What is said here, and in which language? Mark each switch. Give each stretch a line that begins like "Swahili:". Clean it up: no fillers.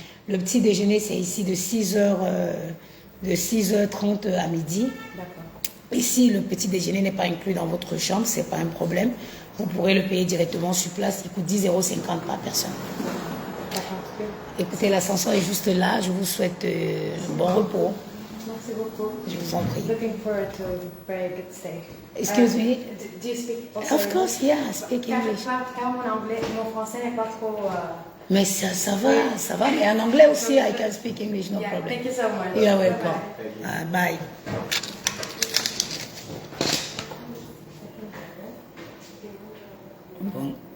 French: Le petit déjeuner, c'est ici de 6h30 à midi. D'accord. Et si le petit déjeuner n'est pas inclus dans votre chambre, ce n'est pas un problème. Vous pourrez le payer directement sur place. Il coûte 10,50 € par personne. Écoutez, l'ascenseur est juste là. Je vous souhaite bon repos. Merci beaucoup. Je vous en prie.
English: Looking forward to a very good stay. Excuse me? Do you speak also Of course, yeah, I speak English.
French: Car mon français n'est pas trop... Mais ça va. Mais en anglais aussi,
English: I can speak English, no problem. Thank you so much. You're welcome. Bye.
French: Bon.